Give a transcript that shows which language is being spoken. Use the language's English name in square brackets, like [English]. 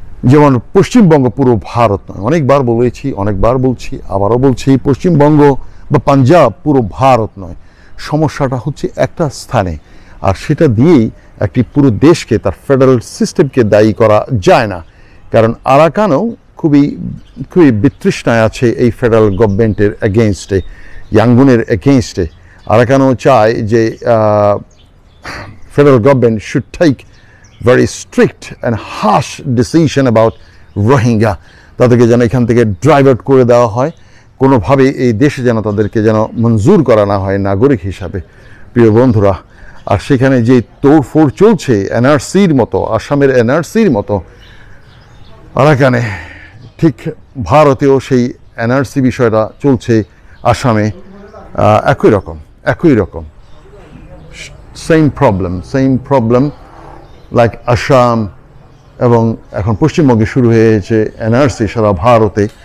[Bangla] যেমন পশ্চিমবঙ্গ পুরো ভারত নয়। অনেকবার বলছি, আবারও বলছি, পশ্চিমবঙ্গ বা পাঞ্জাব পুরো ভারত নয়। সমস্যাটা হচ্ছে একটা স্থানে, আর সেটা দিয়েই একটি পুরো দেশকে, তার ফেডারেল সিস্টেমকে দায়ী করা যায় না। কারণ আরাকানও খুবই বিতৃষ্ণায় আছে এই ফেডারেল গভর্নমেন্টের এগেইনস্টে, ইয়াঙ্গুনের এগেইনস্টে। আরাকানও চায় যে [English] federal government should take very strict and harsh decision about Rohingya. [Bangla] তাদেরকে যেন এখান থেকে ড্রাইভ আউট করে দেওয়া হয়, কোনোভাবে এই দেশে যেন তাদেরকে যেন মঞ্জুর করা না হয় নাগরিক হিসাবে। প্রিয় বন্ধুরা, আর সেখানে যে তোড়ফোড় চলছে এনআরসির মতো, আসামের এনআরসির মতো, আরাকানে ঠিক ভারতেও সেই এনআরসি বিষয়টা চলছে, আসামে একই রকম [English] same problem like Assam, [Bangla] এবং এখন পশ্চিমবঙ্গে শুরু হয়েছে এনআরসি সারা ভারতে।